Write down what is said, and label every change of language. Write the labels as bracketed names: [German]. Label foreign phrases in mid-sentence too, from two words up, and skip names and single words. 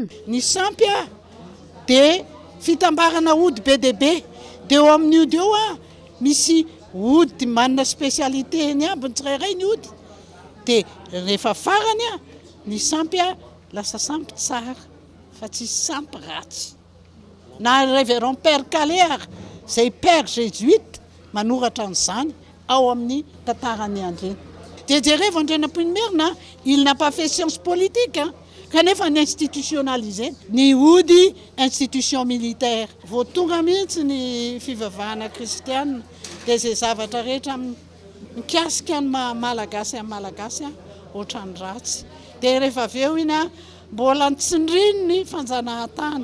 [Malagasy] Ny sampy dia fitambarana ody be dia be, dia eo amin'ny ody eo misy ody manana spécialité ny ambiny tsirairay ny ody, dia rehefa farany ny sampy lasa sampy tsara fa tsy sampy ratsy. Na Révérend Père Calère zay [French] père jésuite [Malagasy] manoratra an'izany ao amin'ny tantarany andreny. Dia jereo andrenam-ponimerina [French] il n'a pas fait science politique [Malagasy] kanefa ny institutionnalisé ny ody [French] institution militaire. [Malagasy] Vao tonga mihitsy ny fivavahana kristianina dia zay zavatra rehetra mikasika ny malagasy amin'ny malagasy ohatrany ratsy. Dia rehefa avy eo iny mbola nitsindriny ny fanjanahantany.